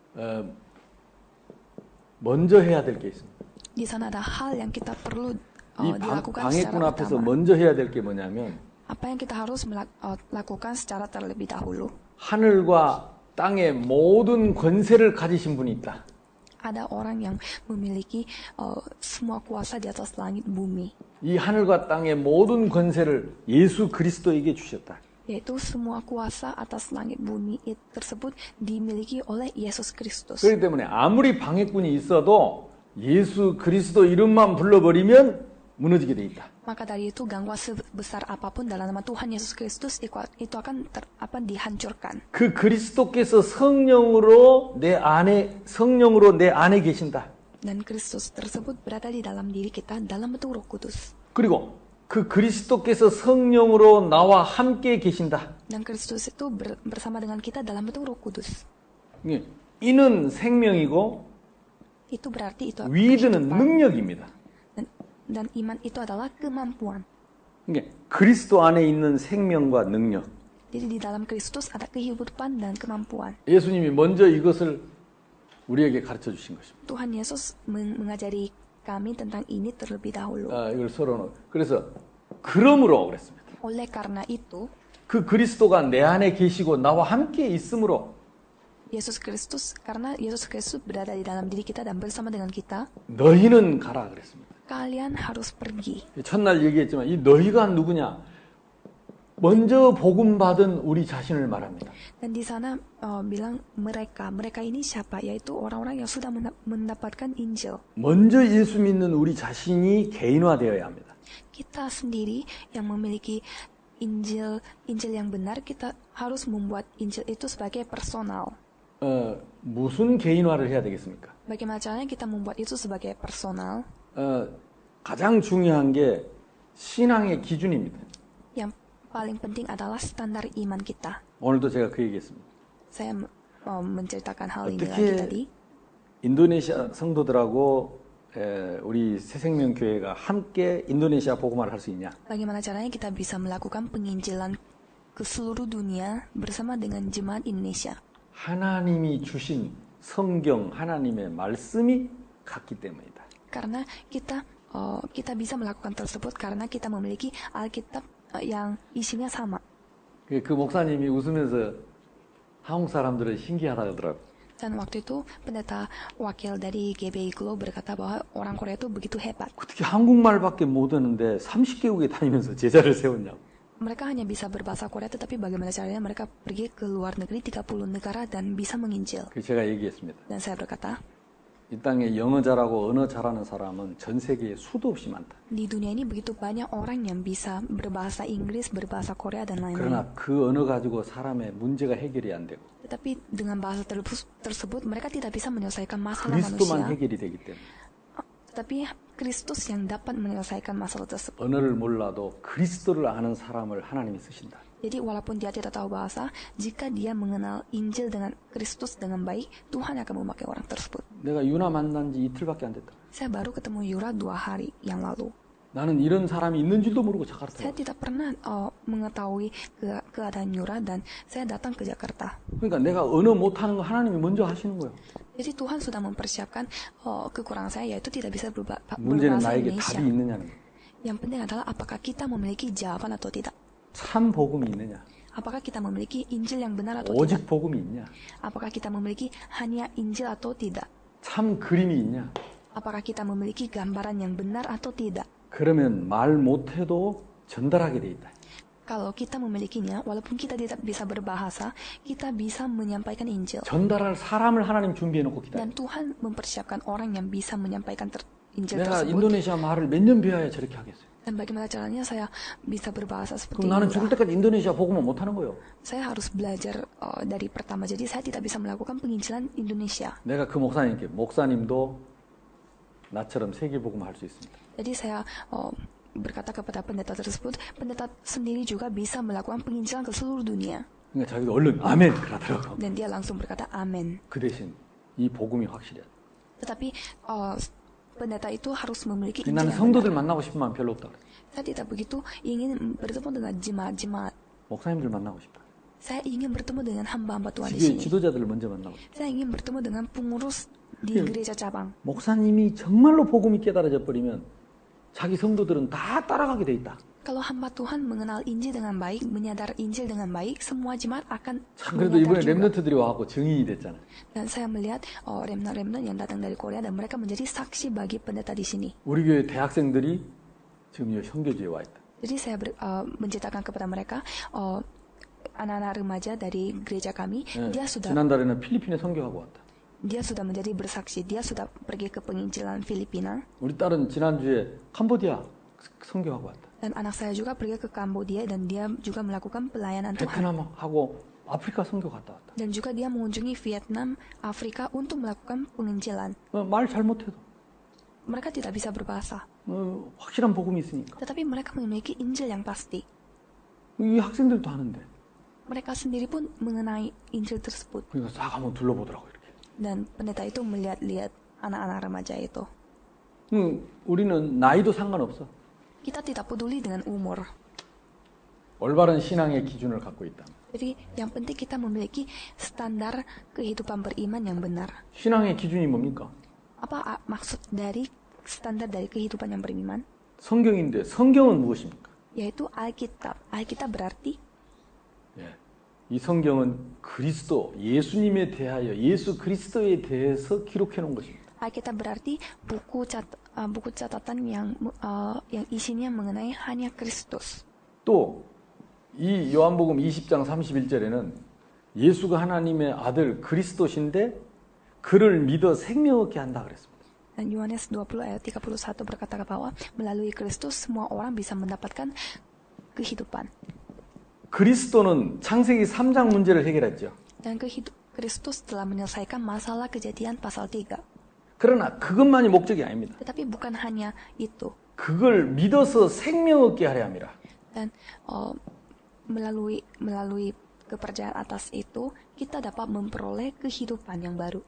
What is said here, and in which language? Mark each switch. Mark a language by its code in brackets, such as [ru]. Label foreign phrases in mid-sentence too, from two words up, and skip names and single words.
[ko] 먼저 해야 될 게 있습니다. [id] Di sana ada hal yang kita perlu [ko] 이 [id] dilakukan [ko] 방해꾼 [id] secara [ko] 앞에서 [id] utama. [ko] 먼저 해야 될 게 뭐냐면 [id] Apa yang kita harus lakukan secara terlebih dahulu? [ko] 하늘과 땅의 모든 권세를 가지신 분이 있다. [id] Ada orang yang memiliki semua kuasa di atas langit bumi. [ko] 이 하늘과 땅의 모든 권세를 예수 그리스도에게 주셨다. [id] Yaitu semua kuasa atas langit bumi tersebut dimiliki oleh Yesus Kristus. [ko] 그렇기 때문에 아무리 방해꾼이 있어도 예수 그리스도 이름만 불러버리면 무너지게 돼 있다. [id] Maka dari itu gangguan sebesar apapun dalam nama Tuhan Yesus Kristus itu akan dihancurkan. [ko] 그 그리스도께서 성령으로 내 안에 계신다. [id] Dan Kristus tersebut berada di dalam diri kita dalam bentuk Roh Kudus. [ko] 그리고 그 그리스도께서 성령으로 나와 함께 계신다. [id] Dan Kristus itu bersama dengan kita dalam bentuk Roh Kudus. [ko] 이는 생명이고 [id] Itu berarti itu [ko] 위드는 [id] kehidupan. [ko] 능력입니다. [id] Dan iman itu adalah kemampuan. [ko] 그리스도 안에 있는 생명과 능력. [id] Jadi di dalam Kristus ada kehidupan dan kemampuan. [ko] 예수님이 먼저 이것을 우리에게 가르쳐 주신 것입니다. [id] Tuhan Yesus mengajari kami tentang ini terlebih dahulu. [ko] 이걸 서로 그래서 그러므로 그랬습니다. [id] Oleh karena itu, [ko] 그 그리스도가 내 안에 계시고 나와 함께 있으므로 [id] karena Yesus Kristus berada di dalam diri kita dan bersama dengan kita, [ko] 너희는 가라 그랬습니다. [id] kalian harus pergi. [ko] 첫날 얘기했지만 이 너희가 누구냐? 먼저 복음 받은 우리 자신을 말합니다. [id] Dan di sana bilang mereka ini siapa? Yaitu orang-orang yang sudah mendapatkan Injil. [ko] 먼저 예수 믿는 우리 자신이 개인화되어야 합니다. [id] Kita sendiri yang memiliki Injil yang benar, kita harus membuat Injil itu sebagai personal. [ko] 무슨 개인화를 해야 되겠습니까? [id] Bagaimana caranya kita membuat itu sebagai personal? [ko] 가장 중요한 게 신앙의 기준입니다. [id] Yang paling penting adalah standar iman kita. [ko] 오늘도 제가 그 얘기했습니다. [id] Saya menceritakan hal ini lagi tadi. [ko] 인도네시아 성도들하고 우리 새생명교회가 함께 인도네시아 복음화를 할 수 있냐? [id] Bagaimana caranya kita bisa melakukan penginjilan ke seluruh dunia bersama dengan jemaat Indonesia? [ko] 하나님이 주신 성경, 하나님의 말씀이 같기 때문이다. [id] Karena kita bisa melakukan tersebut karena kita memiliki Alkitab yang isinya sama. [ko] 그 목사님이 웃으면서 한국 사람들은 신기하다 그러더라고. [id] Dan waktu itu pendeta wakil dari GBI Glow berkata bahwa orang Korea itu begitu hebat. [ko] 어떻게 한국말밖에 못하는데 30개국에 다니면서 제자를 세웠냐고. [id] Mereka hanya bisa berbahasa Korea, tetapi bagaimana caranya mereka pergi ke luar negeri 30 negara dan bisa menginjil. [ko] 제가 얘기했습니다. [id] Dan saya berkata, [ko] 이 땅에 영어 잘하고 언어 잘하는 사람은 전 세계에 수도 없이 많다. [id] di dunia ini begitu banyak orang yang bisa berbahasa Inggris, berbahasa Korea dan lain-lain. [ko] 그러나 그 언어 가지고 사람의 문제가 해결이 안 되고 [id] Tetapi dengan bahasa tersebut mereka tidak bisa menyelesaikan masalah [ko] 그리스도만 [id] manusia. [ko] 해결이 되기 때문에 [id] Tetapi Kristus yang dapat menyelesaikan masalah tersebut. [ko] 언어를 몰라도 그리스도를 아는 사람을 하나님이 쓰신다. [id] Jadi walaupun dia tidak tahu bahasa, jika dia mengenal Injil dengan Kristus dengan baik, Tuhan akan memakai orang tersebut. [ko] 내가 유나 만난 지 이틀밖에 안 됐다. [id] Saya baru ketemu Yura 2 hari yang lalu. [ko] 나는 이런 사람이 있는 줄도 모르고 자카르타. [id] Saya tidak pernah mengetahui keadaan Yura dan saya datang ke Jakarta. [ko] 그러니까 내가 언어 못하는 거 하나님이 먼저 하시는 거예요. [id] Jadi Tuhan sudah mempersiapkan kekurangan saya, yaitu tidak bisa [ko] 문제는 [id] berbahasa [ko] 나에게 [id] Indonesia. [ko] 답이 있느냐는 거예요. [id] Yang penting adalah apakah kita memiliki jawaban atau tidak. [ko] 참 복음이 있느냐? [id] Apakah kita memiliki Injil yang benar atau [ko] 오직 [id] tidak. [ko] 복음이 있냐? [id] Apakah kita memiliki hanya Injil atau tidak. [ko] 참 그림이 있냐? [id] Apakah kita memiliki gambaran yang benar atau tidak. [ko] 그러면 말 못해도 전달하게 돼 있다. [id] Kalau kita memilikinya, walaupun kita tidak bisa berbahasa, kita bisa menyampaikan Injil. [ko] 전달할 사람을 하나님 준비해 놓고 기다려. [id] Dan Tuhan mempersiapkan orang yang bisa menyampaikan Injil [ko] 내가 [id] tersebut. [ko] 인도네시아 말을 몇 년 배워야 저렇게 하겠어요. [id] Dan bagaimana caranya saya bisa berbahasa seperti [ko] 그럼 나는 죽을 [id] Yura? [ko] 때까지 인도네시아 복음을 못 하는 거예요. [id] Saya harus belajar dari pertama, jadi saya tidak bisa melakukan penginjilan Indonesia. [ko] 내가 그 목사님께 목사님도 나처럼 세계 복음 할 수 있습니다. [id] Jadi saya berkata kepada pendeta tersebut, pendeta sendiri juga bisa melakukan penginjilan ke seluruh dunia. [ko] 그러니까 자기도 얼른 아멘 그러더라고. [id] Dan dia langsung berkata amin. [ko] 그 대신 이 복음이 확실해야 돼. [id] Tetapi pendeta itu harus memiliki Injil [ko] 나는 [id] yang [ko] 성도들 [id] benar. [ko] 만나고 싶은 마음 별로 없다 그래. [id] Saya tidak begitu ingin bertemu dengan jemaat-jemaat. [ko] 목사님들 만나고 싶다. [id] Saya ingin bertemu dengan hamba-hamba Tuhan di [ko] 지교의 [id] sini. [ko] 지도자들을 먼저 만나고 싶다. [id] Saya ingin bertemu dengan pengurus di gereja cabang. [ko] 목사님이 정말로 복음이 깨달아져 버리면 자기 성도들은 다 따라가게 돼 있다. [id] Kalau hamba Tuhan mengenal Injil dengan baik, menyadar Injil dengan baik, semua jemaat akan [ko] 참 그래도 이번에 [id] menyadar juga. [ko] 랩런트들이 와갖고 증인이 됐잖아. [id] Dan saya melihat remnant-remnant yang datang dari Korea dan mereka menjadi saksi bagi pendeta di sini. [ko] 우리 교회 대학생들이 지금 이 선교지에 와 있다. [id] Jadi saya menceritakan kepada mereka anak-anak remaja dari gereja kami, dia sudah [ko] 지난달에는 필리핀에 선교하고 왔다. [id] menjadi bersaksi, dia sudah pergi ke penginjilan Filipina. [ko] 우리 딸은 지난주에 캄보디아 선교하고 왔다. [id] Dan anak saya juga pergi ke Kambodia dan dia juga melakukan pelayanan Tuhan. [ko] 베트남하고 아프리카 선교 갔다 왔다. [id] Dan juga dia mengunjungi Vietnam, Afrika untuk melakukan penginjilan. [ko] 말 잘못해도 [id] Mereka tidak bisa berbahasa, [ko] 확실한 복음이 있으니까. [id] tetapi mereka memiliki Injil yang pasti. [ko] 이 학생들도 하는데. [id] Mereka sendiri pun mengenai Injil tersebut. [ko] 그러니까 싹 한번 둘러보더라고 이렇게. [id] Dan pendeta itu melihat-lihat anak-anak remaja itu. [ko] 우리는 나이도 상관없어. [id] Kita tidak peduli dengan umur. [ko] 올바른 신앙의 기준을 갖고 있다. [id] Jadi yang penting kita memiliki standar kehidupan beriman yang benar. [ko] 신앙의 기준이 뭡니까? [id] Apa maksud dari standar dari kehidupan yang beriman? [ko] 성경인데 성경은 무엇입니까? [id] Yaitu Alkitab. Alkitab berarti [ko] 이 성경은 그리스도, 예수님에 대하여 예수 그리스도에 대해서 기록해 놓은 것입니다. [id] Alkitab berarti buku catatan yang isinya mengenai hanya Kristus. [ko] 또 이 요한복음 20장 31절에는 예수가 하나님의 아들 그리스도신데 그를 믿어 생명 얻게 한다 그랬습니다. [id] Dan Yohanes 20 ayat 31 berkata bahwa melalui Kristus semua orang bisa mendapatkan kehidupan. [ko] 그리스도는 창세기 3장 문제를 해결했죠. [id] Dan Kristus telah menyelesaikan masalah kejadian pasal 3. [ko] 그러나 그것만이 목적이 아닙니다. [id] Tetapi bukan hanya itu. [ko] 그걸 믿어서 생명 얻게 하려 함이라. [id] Dan melalui kepercayaan atas itu, kita dapat memperoleh kehidupan yang baru.